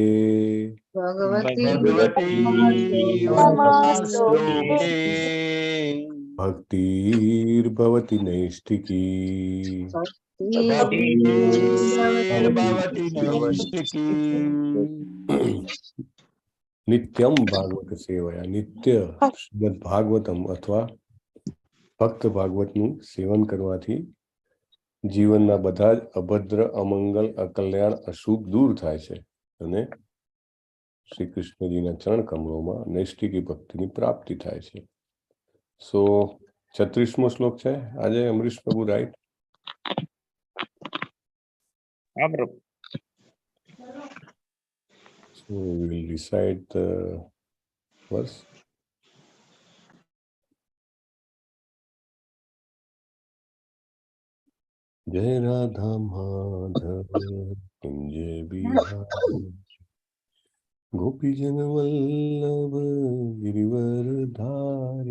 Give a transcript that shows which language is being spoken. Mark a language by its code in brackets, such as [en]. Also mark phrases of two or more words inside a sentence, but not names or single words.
[sa] भगवती उत्तम श्लोके भक्तिर्भवति नैष्टिकी। भक्तिर्भवति नैष्टिकी। नित्यम भागवत सेवया, [gu] नित्य શ્રીમદ ભાગવતમ અથવા ભક્ત ભાગવતનું સેવન કરવાથી જીવનના બધા જ અભદ્ર અમંગલ અકલ્યાણ અશુભ દૂર થાય છે અને શ્રી કૃષ્ણજીના ચરણ કમળોમાં નૈષ્ટિકી ભક્તિની પ્રાપ્તિ થાય છે. સો 36મો શ્લોક છે આજે અમરીશ પ્રભુ, રાઈટ? હા પ્રભુ. [en] So we will recite the verse. [hi] जय राधा माधव कुंज बिहारी गोपी जन वल्लभ गिरिवर धारी।